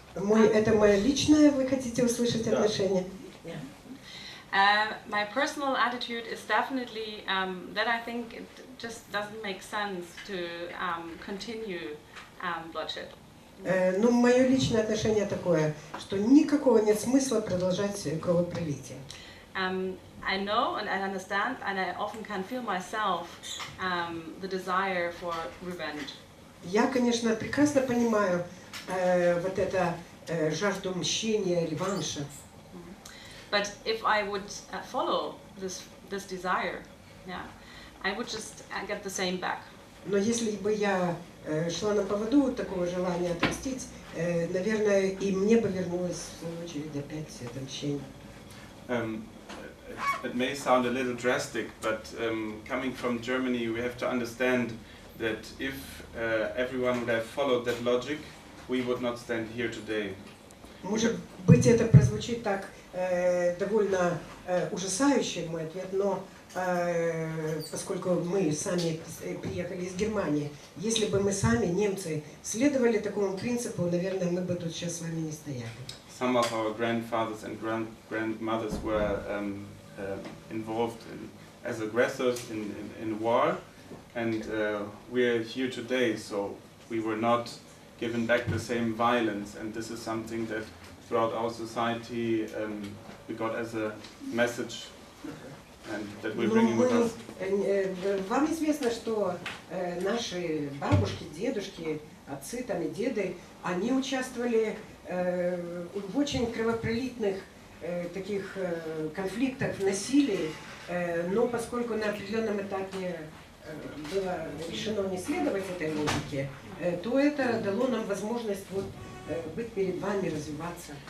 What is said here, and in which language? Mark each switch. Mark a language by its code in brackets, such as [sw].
[ru] Это мое личное, вы хотите услышать отношение? [en] My personal attitude is definitely that I think it just doesn't make sense to continue bloodshed. [ru] Ну, мое личное отношение такое, что никакого нет смысла продолжать кровопролитие. [en] I know and I understand, and I often can feel myself the desire for revenge. [ru] Я, конечно, прекрасно понимаю вот это жажду мщения, реванша. [en] But if I would follow this desire, yeah, I would just get the same back. [ru] Но если бы я шла на поводу такого желания отомстить, наверное, и мне бы вернулось в свою очередь опять это мщение. [en] It may sound a little drastic, but coming from Germany, we have to understand that if everyone would have followed that logic, we would not stand here today. [ru] Может быть, это прозвучит так довольно ужасающе, мой ответ, но поскольку мы сами приехали из Германии, если бы мы сами, немцы, следовали такому принципу, наверное, мы бы тут сейчас с вами не стояли. [en] Some of our grandfathers and grandmothers were involved as aggressors in war, and we're here today, so we were not given back the same violence, and this is something that throughout our society we got as a message and that we're bringing with us. [ru] Вам известно, что наши бабушки, дедушки, отцы там и деды, они участвовали в очень кровопролитных таких конфликтах, в насилии, но поскольку на определенном этапе было решено не следовать этой логике, то это дало нам возможность вот быть перед вами, развиваться.